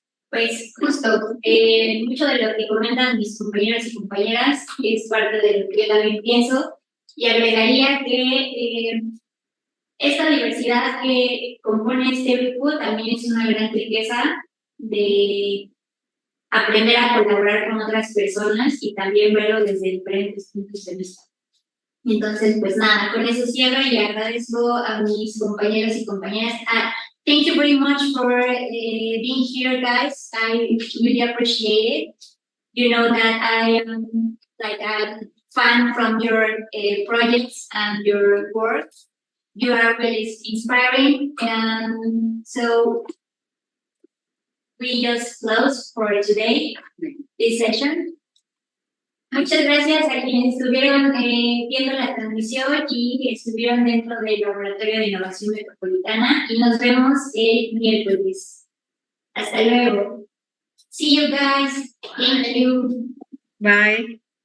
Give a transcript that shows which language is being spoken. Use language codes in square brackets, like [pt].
[es] Pues justo, mucho de lo que comentan mis compañeros y compañeras es parte de lo que yo también pienso, y agregaría que esta diversidad que compone este grupo también es una gran riqueza de aprender a colaborar con otras personas y también verlo desde diferentes puntos de vista. Entonces, pues nada, con eso cierro y agradezco a mis compañeros y compañeras. [en] Thank you very much for being here, guys. I really appreciate it. You know that I am like a fan from your projects and your work. You are really inspiring, and so we just close for today this session. [es] Muchas gracias a quienes estuvieron viendo la transmisión y estuvieron dentro del Laboratorio de Innovación Metropolitana y nos vemos el miércoles. Hasta luego. [en] See you guys. Thank you. Bye.